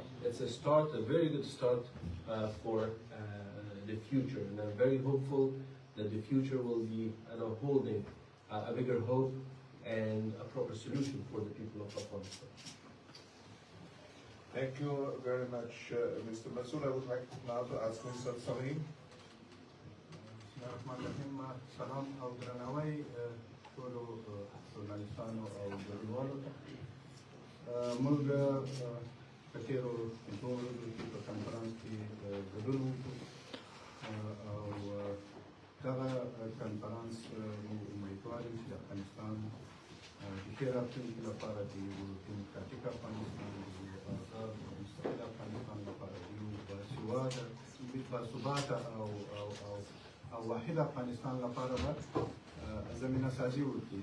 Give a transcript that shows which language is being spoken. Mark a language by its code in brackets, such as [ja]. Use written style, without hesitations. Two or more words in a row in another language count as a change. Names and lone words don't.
[en] It's a start, a very good start for the future, and I'm very hopeful that the future will be holding a bigger hope and a proper solution for the people of Afghanistan. Thank you very much, Mr. Massoud. I would like now to ask Mr. Salim. [ar] Bismillahirrahmanirrahim. [ps] Salam او درناوی ټولو ژورنالیستانو او ګډونوالو ته. موږ په تېرو 2 ورځو کې په کنفرانس کې ګډون وکړو او دغه کنفرانس موږ امیدوار یو چې د افغانستان د ښې راتلونکي لپاره د یو ډیموکراتیک افغانستان، د یو ازاد او مستقل افغانستان لپاره د یو باثباته او واحد افغانستان لپاره به زمینه سازي وکړي.